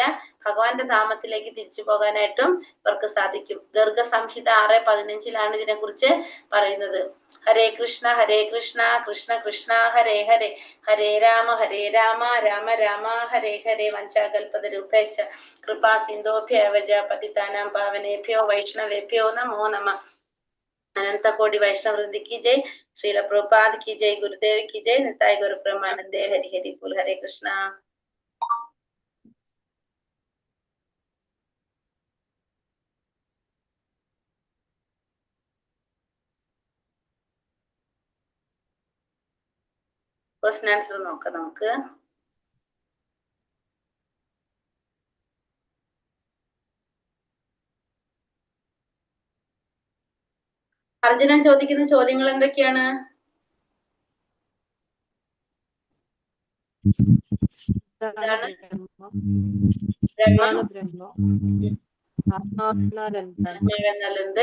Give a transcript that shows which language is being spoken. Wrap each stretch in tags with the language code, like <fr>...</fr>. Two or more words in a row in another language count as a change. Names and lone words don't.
<ml>ഭഗവാന്റെ ധാമത്തിലേക്ക് തിരിച്ചു പോകാനായിട്ടും ഇവർക്ക് സാധിക്കും. ഗർഗ സംഹിത 6:15 ഇതിനെ കുറിച്ച് പറയുന്നത്.</ml> <sa>हरे कृष्ण कृष्ण कृष्ण हरे हरे, हरे राम राम राम हरे हरे. वाञ्चाकल्पतरूपेश कृपा सिन्धोभ्यवज पतितानां पावनेभ्यो वैष्णवेभ्यो नमो नमः.</sa> <hi>अनंत कोटि वैष्णव वृंद की जय, श्रील प्रभुपाद की जय, गुरुदेव की जय, निताय गुरु ब्रह्मानंदे, हरि हरि बोल.</hi> <sa>हरे कृष्णा.</sa> <en>question answer</en> <ml>നോക്കാം നമുക്ക്. അർജുനൻ ചോദിക്കുന്ന ചോദ്യങ്ങൾ എന്തൊക്കെയാണ്? എന്ത്?</ml>